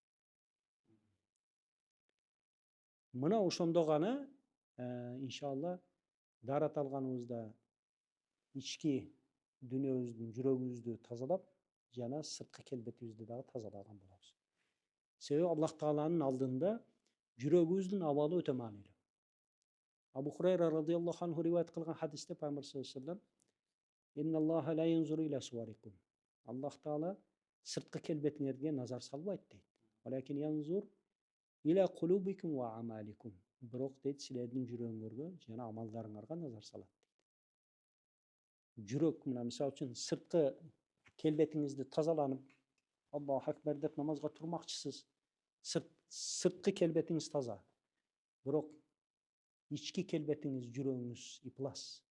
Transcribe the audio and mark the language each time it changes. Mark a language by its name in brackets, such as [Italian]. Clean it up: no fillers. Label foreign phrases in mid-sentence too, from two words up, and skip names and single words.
[Kyrgyz] Мына ошондо гана иншалла даарат алганыбызда ички дүйнөбүздүн, жүрөгүбүздү тазалап, жана сырткы келбетибизди дагы тазалаган болобуз. Себеби Аллах Тааланын алдында жүрөгүбүздүн абалы өтө маанилүү. Абу Хурайра [Arabic] رضي الله عنه [Kyrgyz] ривайет кылган хадисте пайгамбар [Arabic] صلى الله عليه وسلم إن الله لا ينظر إلى صوركم. [Kyrgyz] Аллах Таала сыртқы келбетиңерге назар салбайт дейт. [Arabic] ولكن ينظر إلى قلوبكم وأعمالكم. [Kyrgyz] Бирок дейт силердин жүрөгүңөргө жана амалдарыңарга назар салат. Жүрөк мына мисалы үчүн сырткы келбетиңизди тазаланып, [Arabic] الله أكبر [Kyrgyz] деп намазга турмакчысыз. Сырткы келбетиңиз таза. Бирок ички келбетиңиз, жүрөгүңүз иплас.